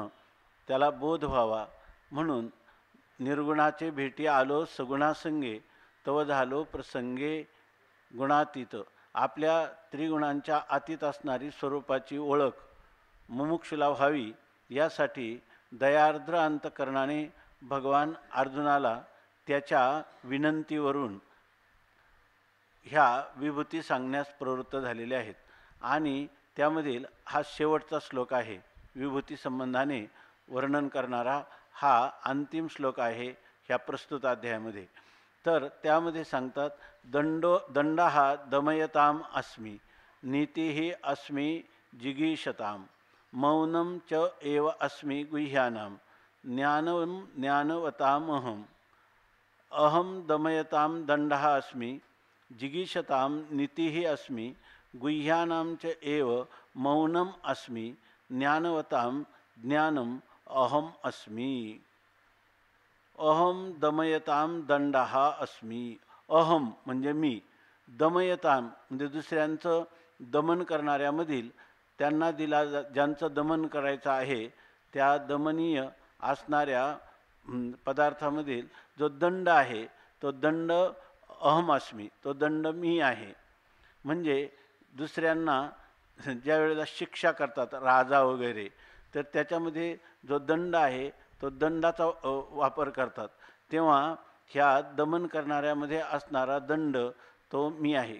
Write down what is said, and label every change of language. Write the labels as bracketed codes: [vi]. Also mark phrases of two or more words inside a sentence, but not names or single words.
[mr] त्याला बोध व्हावा म्हणून निर्गुणाचे भेटी आलो सगुणासंगे तव झालो प्रसंगे गुणातीत आपल्या त्रिगुणांच्या अतीत असणारी स्वरूपाची ओळख मुमुक्षुला व्हावी यासाठी दयार्द्र अंतकरणाने भगवान अर्जुनाला त्याच्या विनंतीवरून ह्या विभूती सांगण्यास प्रवृत्त झालेले आहेत आणि त्यामधील हा शेवटचा श्लोक आहे. विभूती संबंधाने वर्णन करणारा हा अंतिम श्लोक आहे ह्या प्रस्तुत अध्यायामध्ये. तर त्यामध्ये सांगतात [sa] दंड हा दमयताम अस्मि नीतिः अस्मि जिगीषताम मौनं च एव अस्मि गुह्यानां ज्ञानं ज्ञानवतामहम् अहं दमयतां दण्डः अस्मि जिगीषतां नीतिः अस्मि गुह्यानां च एव मौनम् अस्मि ज्ञानवतां ज्ञानम् अहम अस्मि. अहम दमयताम दंडः अस्मि. [mr] अहम म्हणजे मी, दमयताम म्हणजे दुसऱ्यांचं दमन करणाऱ्यामधील त्यांना ज्यांचं दमन करायचं आहे त्या दमनीय असणाऱ्या पदार्थामधील जो दंड आहे तो दंड [sa] अहम अस्मि, [mr] तो दंड मी आहे. म्हणजे दुसऱ्यांना ज्या वेळेला शिक्षा करतात राजा वगैरे तर त्याच्यामध्ये जो दंड आहे तो दंडाचा वापर करतात तेव्हा ह्या दमन करणाऱ्यामध्ये असणारा दंड तो मी आहे.